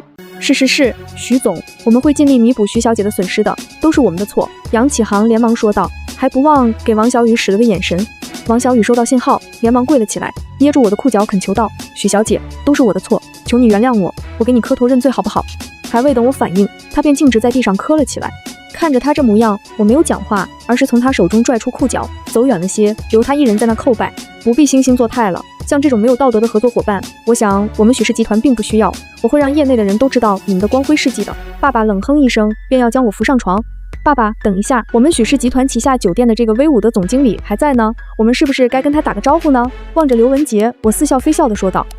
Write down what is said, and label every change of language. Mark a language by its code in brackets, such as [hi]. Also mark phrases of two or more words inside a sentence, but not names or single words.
[zh] 是，許總，我們會盡力彌補許小姐的損失的，都是我們的錯。楊啟航連忙說道，還不忘給王小雨使了個眼神。王小雨收到信號，連忙跪了起來，捏住我的褲腳懇求道：許小姐，都是我的錯，求你原諒我，我給你磕頭認罪好不好？還未等我反應，他便徑直在地上磕了起来。看着他這模樣，我沒有講話，而是從他手中拽出褲腳，走遠了些，留他一人在那叩拜。不必惺惺作態了，像這種沒有道德的合作夥伴，我想我們許氏集團並不需要。我會讓業內的人都知道你們的光輝事跡的。爸爸冷哼一聲，便要將我扶上床。爸爸，等一下，我們許氏集團旗下酒店的這個威武的總經理還在呢，我們是不是該跟他打個招呼呢？望着劉文杰，我似笑非笑地說道。